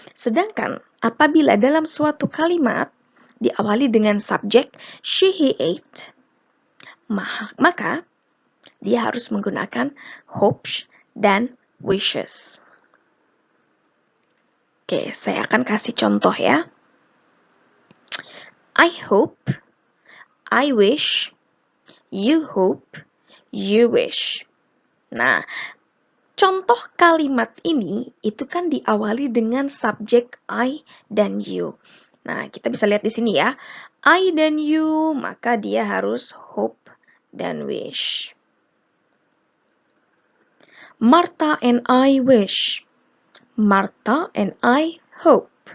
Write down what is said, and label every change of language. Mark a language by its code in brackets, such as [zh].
[id] Sedangkan apabila dalam suatu kalimat diawali dengan subjek she, he, it, maka dia harus menggunakan hopes dan wishes. Oke, saya akan kasih contoh ya. [en] I hope, I wish, you hope, you wish. [id] Nah, contoh kalimat ini itu kan diawali dengan subjek I dan you. Nah, kita bisa lihat di sini ya. I dan you, maka dia harus hope dan wish. [en] Martha and I wish. Martha and I hope.